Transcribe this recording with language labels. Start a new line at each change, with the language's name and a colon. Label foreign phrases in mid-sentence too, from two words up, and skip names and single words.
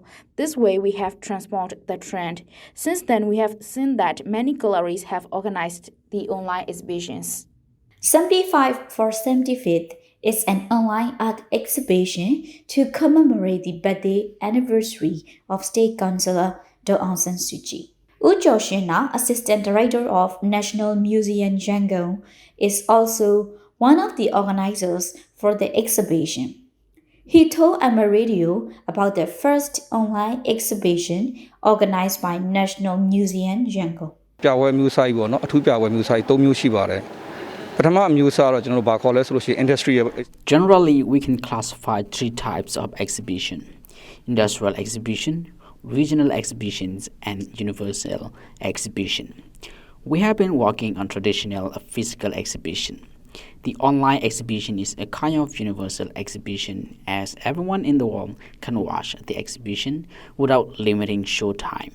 English: This way we have transformed the trend. Since then, we have seen that many galleries have organized the online exhibitions. 75 for 75th is an online art exhibition to commemorate the birthday anniversary of State Councillor Daw Aung San Suu Kyi. Wu Zhaoxuna, Assistant Director of National Museum Yangon, is also one of the organizers for the exhibition. He told Myanmar Radio about the first online exhibition organized by National Museum Yangon.
Burmese: ပြပွဲမျိုးစားကြီးပေါ့နော်အထူးပြပွဲမျိုးစားကြီး၃မျိုးရှိပါတယ်ပထမအမျိုးစားတော့ကျွန်တော်တို့ဘာခေါ်လဲဆိုလို့ရှိရင် industry
English: Generally, we can classify three types of exhibition: industrial exhibition, regional exhibitions, and universal exhibition. We have been working on traditional physical exhibition. The online exhibition is a kind of universal exhibition, as everyone in the world can watch the exhibition without limiting show time.